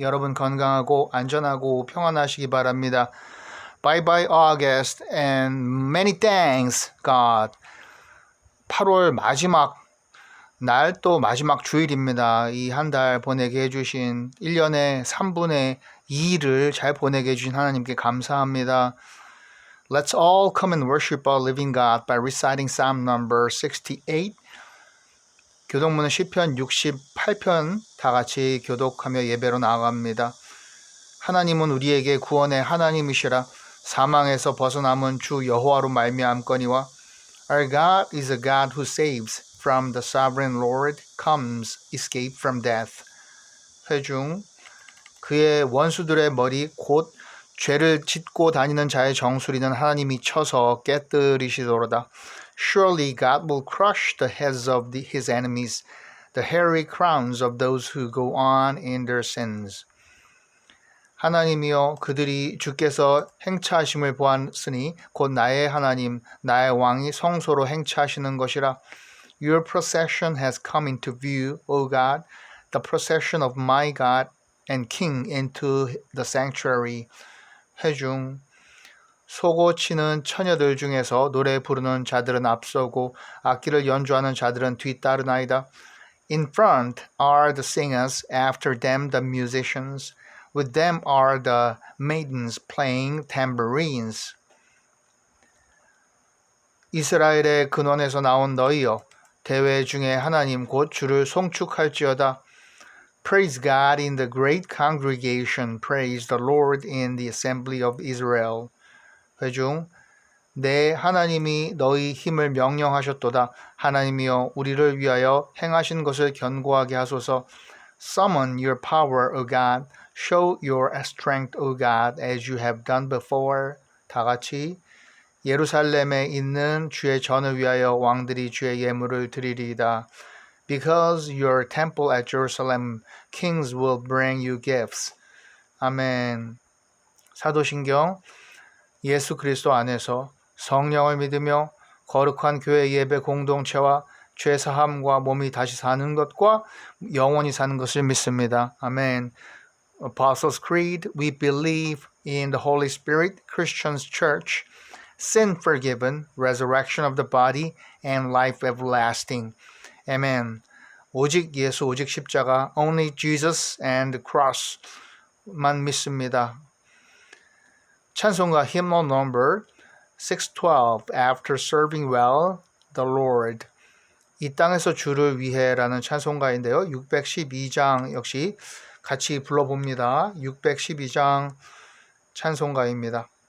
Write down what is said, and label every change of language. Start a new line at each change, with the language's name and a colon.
Korean: 여러분 건강하고 안전하고 평안하시기 바랍니다.
English: Bye bye August and many thanks God.
Korean: 8월 마지막 날 또 마지막 주일입니다. 이 한 달 보내게 해주신 1년의 3분의 2를 잘 보내게 해주신 하나님께 감사합니다.
English: Let's all come and worship our living God by reciting Psalm number 68.
Korean: 교독문은 시편 68편 다 같이 교독하며 예배로 나아갑니다. 하나님은 우리에게 구원의 하나님이시라. 사망에서 벗어남은 주 여호와로 말미암거니와
English: Our God is a God who saves. From the sovereign Lord comes escape from death.
Korean: 회중 그의 원수들의 머리 곧 죄를 짓고 다니는 자의 정수리는 하나님이 쳐서 깨뜨리시도로다.
English: Surely God will crush the heads of his enemies, the hairy crowns of those who go on in their sins.
Korean: 하나님이여 그들이 주께서 행차하심을 보았으니 곧 나의 하나님, 나의 왕이 성소로 행차하시는 것이라.
English: Your procession has come into view, O God, the procession of my God and King into the sanctuary.
Korean: 회중 소고 치는 처녀들 중에서 노래 부르는 자들은 앞서고 악기를 연주하는 자들은 뒤따르나이다.
English: In front are the singers, after them the musicians. With them are the maidens playing tambourines.
Korean: 이스라엘의 근원에서 나온 너희여, 대회 중에 하나님 곧 주를 송축할지어다.
English: Praise God in the great congregation. Praise the Lord in the assembly of Israel.
Korean: 회중 내 하나님이 너희 힘을 명령하셨도다. 하나님이여 우리를 위하여 행하신 것을 견고하게 하소서.
English: Summon your power, O God. Show your strength, O God, as you have done before.
Korean: 다 같이 예루살렘에 있는 주의 전을 위하여 왕들이 주의 예물을 드리리이다.
English: Because your temple at Jerusalem, kings will bring you gifts.
Korean: 아멘. 사도신경 예수 그리스도 안에서 성령을 믿으며 거룩한 교회 예배 공동체와 죄사함과 몸이 다시 사는 것과 영원히 사는 것을 믿습니다. 아멘.
English: Apostles' Creed, we believe in the Holy Spirit, Christians Church, sin forgiven, resurrection of the body, and life everlasting. Amen.
Korean: 오직 예수, 오직 십자가,
English: only Jesus and the cross
Korean: 만 믿습니다. 찬송가
English: hymnal number 612 After serving well the Lord.
Korean: 이 땅에서 주를 위해라는 찬송가인데요. 612장 역시 같이 불러봅니다. 612장 찬송가입니다.